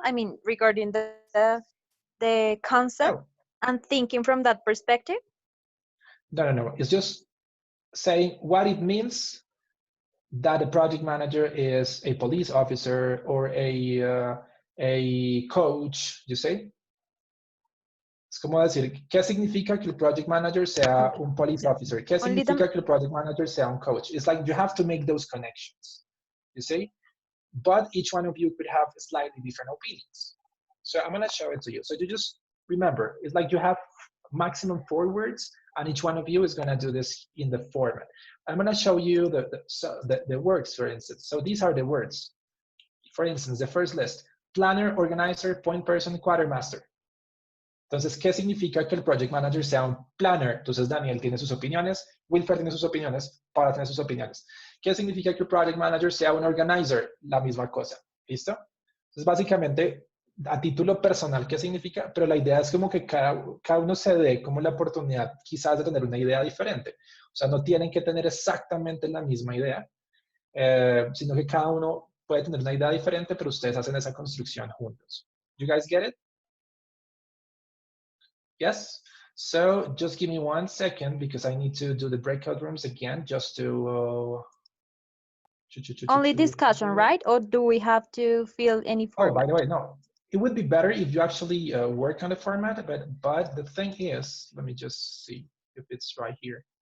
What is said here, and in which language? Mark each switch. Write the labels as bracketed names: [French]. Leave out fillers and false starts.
[English] I mean, regarding the concept No, and thinking from that perspective. no. It's just saying what it means that a project manager is a police officer or a coach, you see? [Spanish] Es como decir, ¿qué significa que el project manager sea un [English] police officer? [Spanish] ¿Qué [English] Only [Spanish] significa que el project manager sea un coach? [English] It's like you have to make those connections, you see? But each one of you could have slightly different opinions. So I'm going to show it to you. So you just remember, it's like you have maximum 4 words, and each one of you is going to do this in the format. I'm going to show you the words, for instance. So these are the words. For instance, the first list, planner, organizer, point person, quartermaster. [Spanish] Entonces, ¿qué significa que el project manager sea un planner? Entonces, Daniel tiene sus opiniones, Wilfer tiene sus opiniones, Paula tiene sus opiniones. ¿Qué significa que el project manager sea un organizer? La misma cosa. ¿Listo? Entonces, básicamente, a título personal, ¿qué significa? Pero la idea es como que cada uno se dé como la oportunidad quizás de tener una idea diferente. O sea, no tienen que tener exactamente la misma idea, sino que cada uno puede tener una idea diferente, pero ustedes hacen esa construcción juntos. [English] You guys get it? Yes? So just give me 1 second because I need to do the breakout rooms again just to... Only discussion, right? Or do we have to fill any format? Oh, by the way, no. It would be better if you actually work on the format, but the thing is, let me just see if it's right here.